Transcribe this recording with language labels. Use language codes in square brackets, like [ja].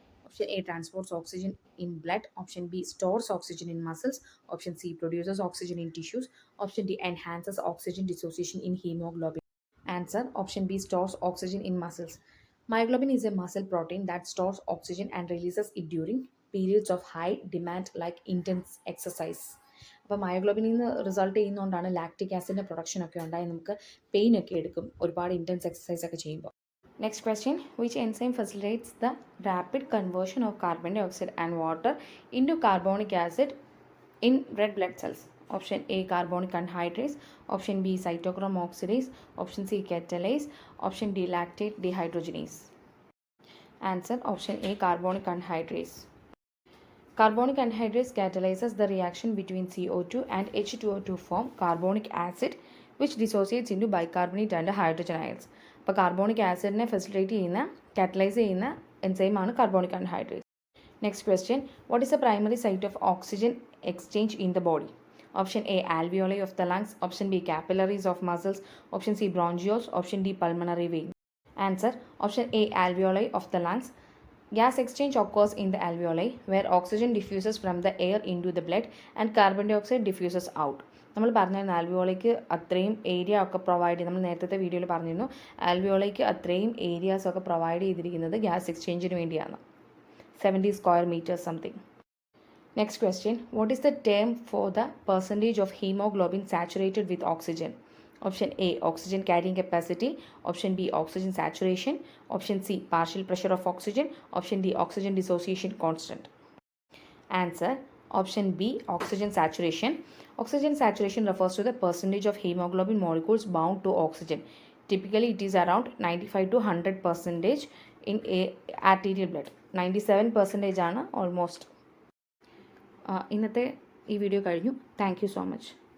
[en] Option A transports oxygen in blood, option B stores oxygen in muscles, option C produces oxygen in tissues, option D enhances oxygen dissociation in hemoglobin. Answer option B stores oxygen in muscles. Myoglobin is a muscle protein that stores oxygen and releases it during periods of high demand like intense exercise. [ml] അപ്പോൾ മയോഗ്ലോബിനിൽ നിന്ന് result ചെയ്യുന്നതുകൊണ്ടാണ് lactic ആസിഡിൻ്റെ production ഒക്കെ ഉണ്ടായി നമുക്ക് pain ഒക്കെ എടുക്കും ഒരുപാട് intense exercise ഒക്കെ ചെയ്യുമ്പോൾ. [en] Next question. Which enzyme facilitates the rapid conversion of carbon dioxide and water into carbonic acid in red blood cells? Option A carbonic anhydrase, option B cytochrome oxidase, option C catalase, option D lactate dehydrogenase. Answer option A carbonic anhydrase. Carbonic anhydrase catalyzes the reaction between CO2 and H2O to form carbonic acid, which dissociates into bicarbonate and hydrogen ions. [ml] അപ്പോൾ carbonic ആസിഡിനെ facilitate ചെയ്യുന്ന catalyse ചെയ്യുന്ന എൻസൈമാണ് carbonic anhydrase. [en] Next question. What is the primary site of oxygen exchange in the body? Option A alveoli of the lungs, option B capillaries of muscles, option C bronchioles, option D pulmonary vein. Answer option A alveoli of the lungs. Gas exchange occurs in the alveoli where oxygen diffuses from the air into the blood and carbon dioxide diffuses out. [ml] നമ്മൾ പറഞ്ഞിരുന്നു ആൽവിയോളയ്ക്ക് അത്രയും area ഒക്കെ provide ചെയ്ത് നമ്മൾ നേരത്തെ വീഡിയോയിൽ പറഞ്ഞിരുന്നു ആൽവിയോളയ്ക്ക് അത്രയും ഏരിയാസ് ഒക്കെ പ്രൊവൈഡ് ചെയ്തിരിക്കുന്നത് ഗ്യാസ് എക്സ്ചേഞ്ചിന് വേണ്ടിയാണ്. [en] 70 square metres something. Next question. What is the term for the percentage of haemoglobin saturated with oxygen? Option A, oxygen carrying capacity. Option B, oxygen saturation. Option C, partial pressure of oxygen. Option D, oxygen dissociation constant. Answer option B, oxygen saturation. Oxygen saturation refers to the percentage of hemoglobin molecules bound to oxygen. Typically, it is around 95 to 100 percentage in arterial blood. 97 percentage ആണ് almost. [ml] ഇന്നത്തെ ഈ video കഴിഞ്ഞു. [en] Thank you so much.